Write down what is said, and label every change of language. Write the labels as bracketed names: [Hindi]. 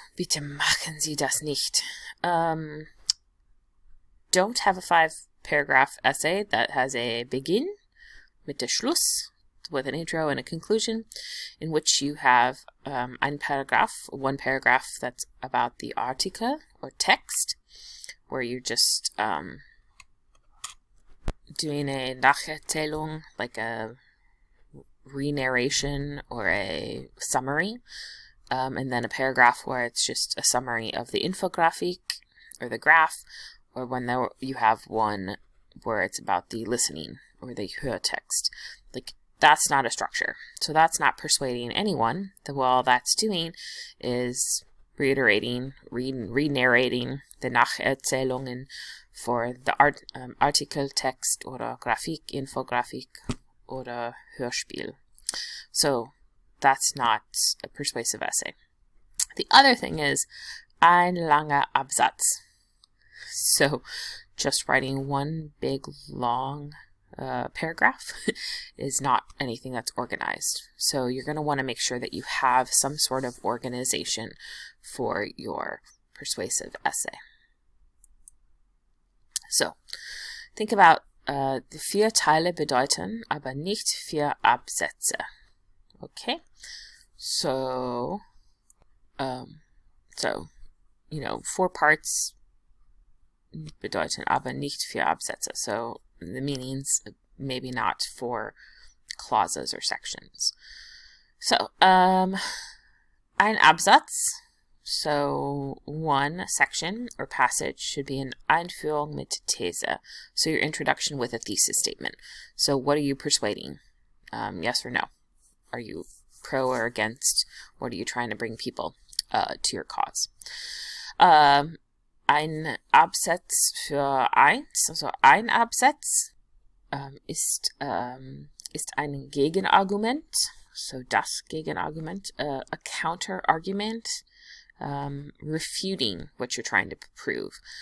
[German] Bitte machen Sie das nicht. [English] Don't have a 5-paragraph essay that has a begin, [German] mit der Schluss, [English] with an intro and a conclusion, in which you have one paragraph that's about the article or text, where you're just doing a Nacherzählung, like a re-narration or a summary, and then a paragraph where it's just a summary of the infographic or the graph, or when you have one where it's about the listening or the Hörtext. Like, that's not a structure. So that's not persuading anyone. All that's doing is reiterating, re-narrating the Nacherzählungen for the [German] Artikel, Text, oder Grafik, Infografik, oder Hörspiel. [English] So that's not a persuasive essay. The other thing is [German] ein langer Absatz. [English] So just writing one big long paragraph is not anything that's organized. So you're going to want to make sure that you have some sort of organization for your persuasive essay. So think about the [German] 4 Teile bedeuten, aber nicht 4 Absätze. [English] Okay, so 4 parts [German] bedeuten aber nicht 4 Absätze. [English] So the meanings maybe not 4 clauses or sections. So [German] ein Absatz, [English] so one section or passage, should be an [German] Einführung mit These. [English] So your introduction with a thesis statement. So what are you persuading? Yes or no? Are you pro or against? What are you trying to bring people to your cause? [German] Ein Absatz für eins, also ein Absatz ist ein Gegenargument, so das Gegenargument, [English] a counter-argument, refuting what you're trying to prove.